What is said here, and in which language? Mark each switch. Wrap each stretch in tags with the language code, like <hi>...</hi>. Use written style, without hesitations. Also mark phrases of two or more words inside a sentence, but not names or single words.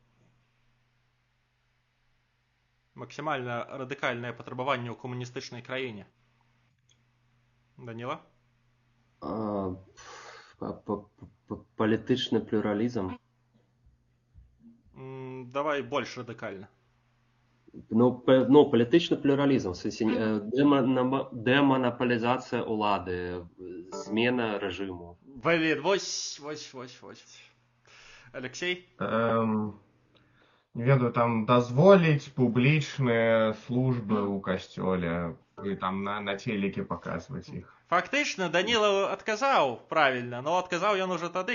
<be>Максімальна радыкальнае патрабаванне ў камуністычнай краіне. Даніла?</be> <uk>Політичний плюралізм.</uk> <be>Давай больш радыкальна.</be> <uk>Політичний плюралізм, в сенсі демонополізація улади, зміна режиму.</uk> <be>Блін, вось. Алексей? Не ведаю, там дазволіць публічныя службы ў касцёле і там на телеке паказваць іх. Фактычна Даніла адказаў правільна, но адказаў ён ужо тады,</be>